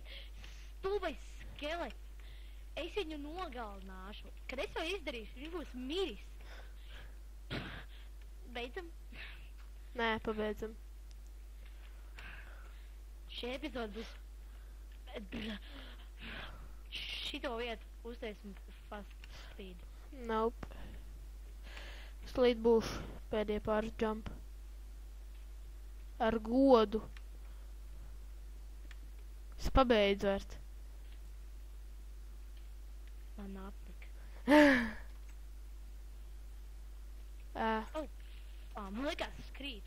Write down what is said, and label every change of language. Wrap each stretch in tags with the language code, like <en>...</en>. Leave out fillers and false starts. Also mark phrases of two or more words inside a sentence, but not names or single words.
<lv>Stulbais skelets. Es viņu nogalināšu. Kad es to izdarīšu, viņš būs miris. Beidzam. Nē, pabeidzam. Šī epizode būs... Šito vietu uztaisim</lv> <en>fast speed.</en> <lv>Nope. Slīd būšu pēdējie pāris jump. Ar godu. Es pabeidzu vērt. Man apnika. Man likās es krītu.</lv>